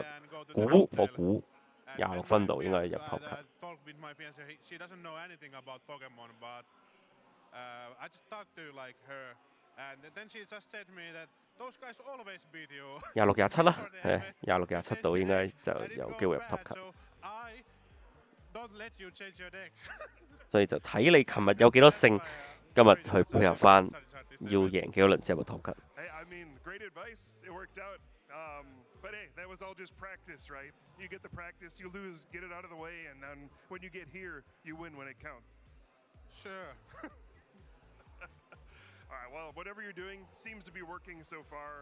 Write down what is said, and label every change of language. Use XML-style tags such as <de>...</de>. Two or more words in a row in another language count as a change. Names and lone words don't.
<yue>我估26分度應該入</yue> <en>top cut。</en> <yue>26、27啦，係26、27度應該就有機會入</yue> <en>top cut。</en> <yue>所以就睇你琴日有幾多勝，今日去配合翻。要贏幾多輪先入個</yue> <en>top cut。 I mean, great advice. It worked out. But hey, that was all just practice, right? You get the practice, you lose, get it out of the way, and then when you get here, you win when it counts. Sure. All right, well, whatever you're doing seems to be working so far.</en>